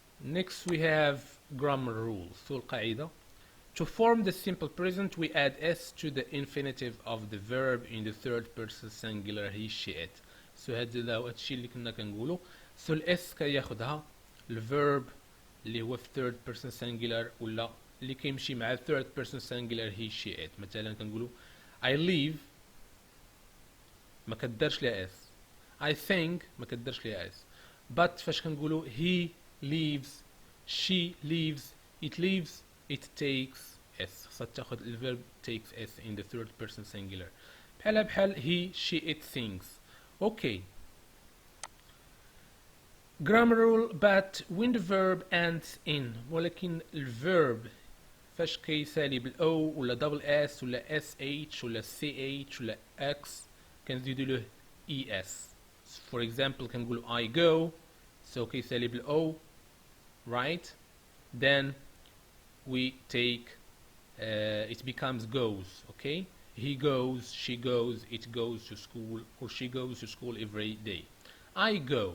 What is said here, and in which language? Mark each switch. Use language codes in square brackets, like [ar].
[en] Next we have grammar rules. [ar] So القاعدة. [en] To form the simple present we add s to the infinitive of the verb in the third person singular he she it. [ar] سو هذا هو الشيء اللي كنا كنقولوا. سو الاس كياخذها الفيرب اللي هو في third person singular ولا اللي كيمشي مع third person singular هي she it. مثلا كنقولوا I leave ما كدارش ليها اس. I think ما كدارش ليها اس. [en] but فاش كنقولوا he leaves she leaves it leaves it takes s. خاصها تاخذ الفيرب takes s in the third person singular بحال he she it things. okay. [ar] grammar rule but when the verb ends in ولكن الفيرب فاش كيسالي بالاو ولا دبل اس ولا اس اتش ولا سي اتش ولا اكس كنزيدو له اي اس. [en] for example كنقولو I go so كيسالي بالاو right then we take it becomes goes. okay, he goes she goes it goes to school or she goes to school every day. I go.